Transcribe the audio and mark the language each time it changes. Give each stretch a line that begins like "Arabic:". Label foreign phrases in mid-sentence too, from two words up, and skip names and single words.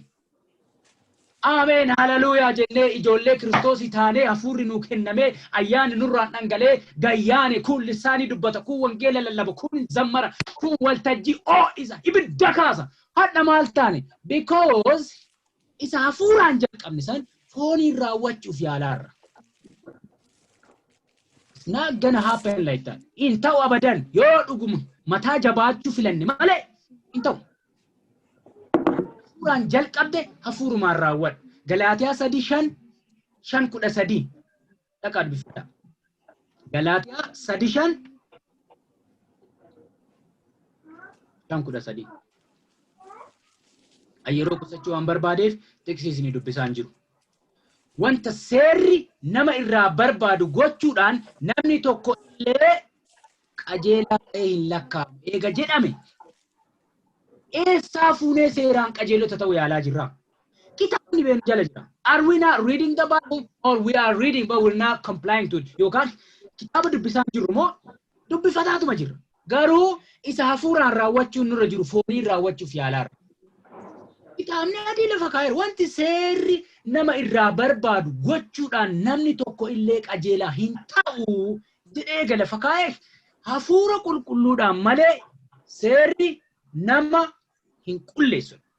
Oromo: Ameen haleluuyaa jennee ijoollee Kiristoosii taanee hafuurri nuu kenname ayyaanni nurraan dhangalee gayyaane kun lisaanii dubbata kun wangeela lallaba kun zammara kun waltajjii isa ibidda kaasa hadha maal taane because isa hafuuraan jalqabne san fooniin raawwachuuf yaalaarra.
English: It's not gonna happen like that.
Oromo: In ta'u abadan yoo dhuguma mataa jabaachuu filanne malee in ta'u. Hafuuraan jalqabde hafuurumaan raawwadhu. Galaatiyaa 3:5 dhaqaa dubbifadhaa. Galaatiyaa 3:5 yeroo qusachuu waan barbaadeef xiqqisiisni dubbisaan jiru. Wanta seerri nama irraa barbaadu gochuudhaan namni tokko illee qajeelaa ta'ee hin lakkaa'amu. Eega jedhame eessaa fuunee seeraan qajeelota ta'uu yaalaa jirra. Kitaabni beenu jala jira.
English: Are we not reading the Bible or we are reading but we're not complying to it?
Oromo: Yookaan kitaaba dubbisaan jirru moo dubbifataatuma jirra. Garuu isa hafuuraan raawwachuun nurra jiru fooniin raawwachuuf yaalaarra. Kitaabni adii lafa kaa'eera. Wanti seerri nama irraa barbaadu gochuudhaan namni tokko illee qajeelaa hin ta'u jedhee gala lafa kaa'e hafuura qulqulluudhaan malee seerri nama hin qulleessu.